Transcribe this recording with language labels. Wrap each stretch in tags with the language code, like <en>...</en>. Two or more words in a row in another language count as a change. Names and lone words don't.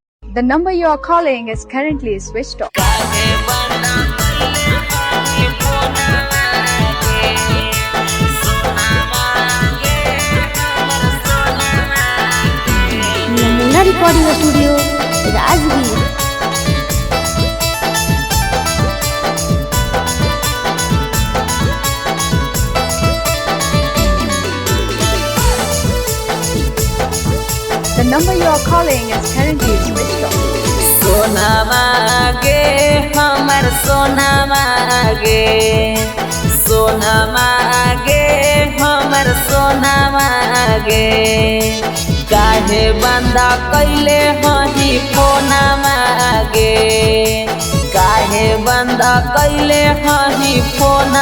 <en>The number you are calling is currently switched off. नमूना रिकॉर्डिंग स्टूडियो राजगीर। The number you are calling is currently switched off.</en> <mai>सोना मांगे हमर सोना मांगे, सोना मांगे हमर सोना मांगे, काहे बंदा कैले हही फोना मांगे, काहे बंदा कैले हही फोना</mai>